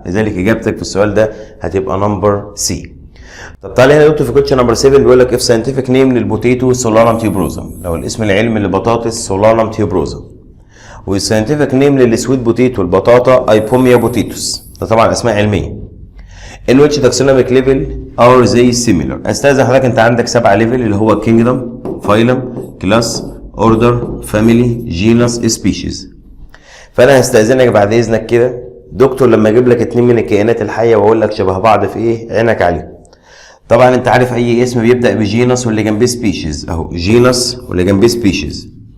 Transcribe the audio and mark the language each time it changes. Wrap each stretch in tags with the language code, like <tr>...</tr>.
<ar>لذلك اجابتك في السؤال ده هتبقى نمبر سي. طب تعالى هنا يا دكتور في كويشن نمبر 7 بيقول لك اف ساينتفك نيم للبوتيتو سولانم تيوبروزم، لو الاسم العلمي للبطاطس سولانم تيوبروزم، والساينتفك نيم للسويت بوتيتو البطاطا ايبوميا بوتيتوس. ده طبعا اسماء علميه.</ar> <en>in which taxonomic level are they similar.</en> <ar>استاذن حضرتك انت عندك 7 ليفل اللي هو كينجدم، فايلم، كلاس، اوردر، فاميلي، جينس، سبيشيز. فانا هستاذنك بعد اذنك كده دكتور لما اجيب لك 2 من الكائنات الحيه واقول لك شبه بعض في ايه، عينك عليهم. طبعا انت عارف اي اسم بيبدا بجينس واللي جنبيه سبيشيز، اهو جينس واللي جنبيه سبيشيز.</ar>